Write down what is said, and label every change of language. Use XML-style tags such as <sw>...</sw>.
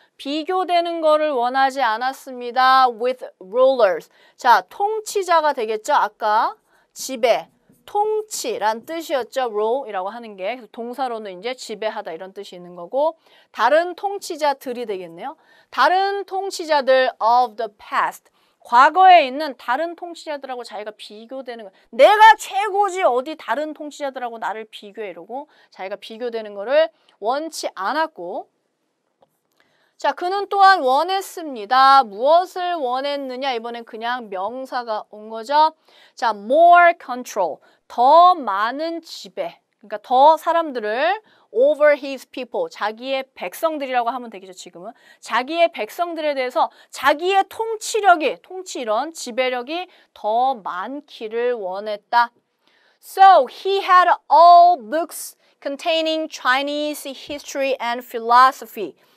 <ko>비교되는 거를 원하지 않았습니다.</ko> <en>with rulers.</en> <ko>자, 통치자가 되겠죠. 아까 지배, 통치란 뜻이었죠. rule이라고 하는 게. 그래서 동사로는 이제 지배하다 이런 뜻이 있는 거고 다른 통치자들이 되겠네요. 다른 통치자들</ko> <en>of the past.</en> <ko>과거에 있는 다른 통치자들하고 자기가 비교되는 거. 내가 최고지 어디 다른 통치자들하고 나를 비교해 이러고 자기가 비교되는 거를 원치 않았고 자, 그는 또한 원했습니다. 무엇을 원했느냐? 이번엔 그냥 명사가 온 거죠. 자,</ko> <en>more control.</en> <ko>더 많은 지배. 그러니까 더 사람들을</ko> <en>over his people,</en> <ko>자기의 백성들이라고 하면 되겠죠, 지금은. 자기의 백성들에 대해서 자기의 통치력이, 통치 이런 지배력이 더 많기를 원했다.</ko> <en>So he had all books containing Chinese history and philosophy.</en>